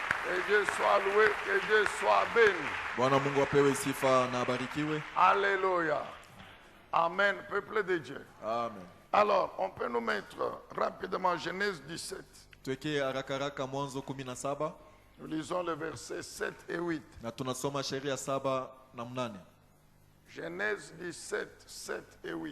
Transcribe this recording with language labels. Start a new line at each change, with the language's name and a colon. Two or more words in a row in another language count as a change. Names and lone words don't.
French: Que Dieu soit loué, que Dieu soit béni.
Swahili: Bwana Mungu apewe sifa na abarikiwe.
French: Alléluia. Amen, peuple de Dieu. Amen. Alors, on peut nous mettre rapidement Genèse 17.
Swahili: Tuweke haraka haraka Mwanzo 17.
French: Nous lisons le verset 7 et 8.
Swahili: Na tunasoma sheria 7 na 8.
French: Genèse 17, 7 et 8.